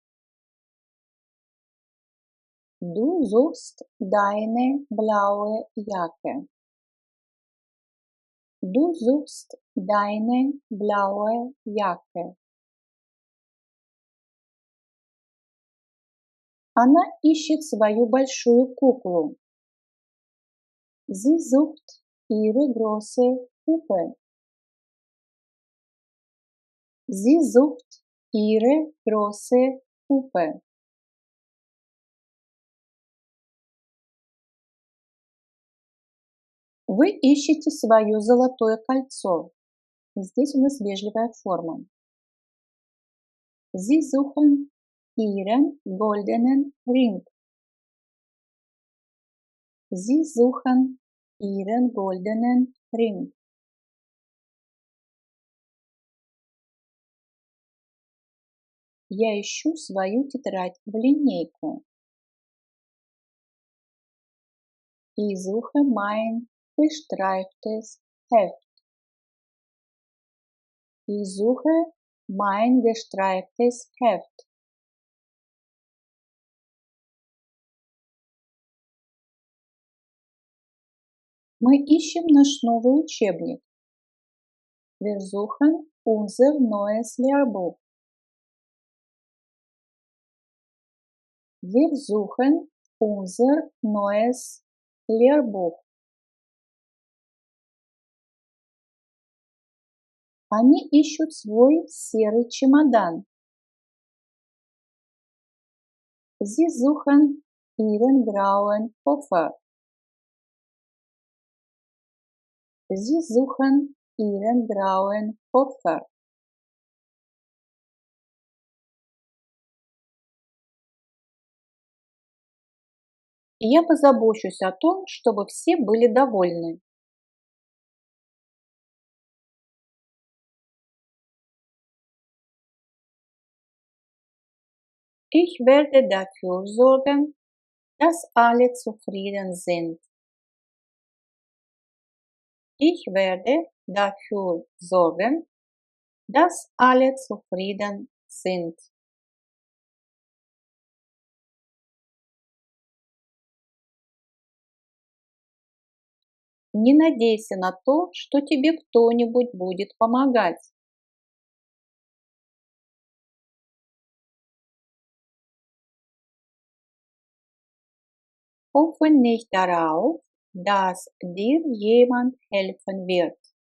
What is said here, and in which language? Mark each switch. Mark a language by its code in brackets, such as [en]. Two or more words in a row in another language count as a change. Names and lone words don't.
[de] Du suchst deine blaue Jacke. Du suchst deine blaue Jacke. [ru] Она ищет свою большую куклу. [de] Sie sucht ihre große Puppe. Sie sucht ihre große Puppe. [ru] Вы ищете свое золотое кольцо. Здесь у нас вежливая форма. [de] Sie suchen ihren goldenen Ring. Sie suchen ihren goldenen Ring. [ru] Я ищу свою тетрадь в линейку. [de] Ich suche mein gestreiftes Heft. Ich suche mein gestreiftes Heft. [ru] Мы ищем наш новый учебник. [de] Wir suchen unser neues Lehrbuch. Wir suchen unser neues Lehrbuch. [ru] Они ищут свой серый чемодан. [de] Sie suchen ihren grauen Koffer. Sie suchen ihren grauen Koffer. [ru] Я позабочусь о том, чтобы все были довольны. [de] Ich werde dafür sorgen, dass alle zufrieden sind. Ich werde dafür sorgen, dass alle zufrieden sind. [ru] Не надейся на то, что тебе кто-нибудь будет помогать. [de] Hoffe nicht darauf, dass dir jemand helfen wird.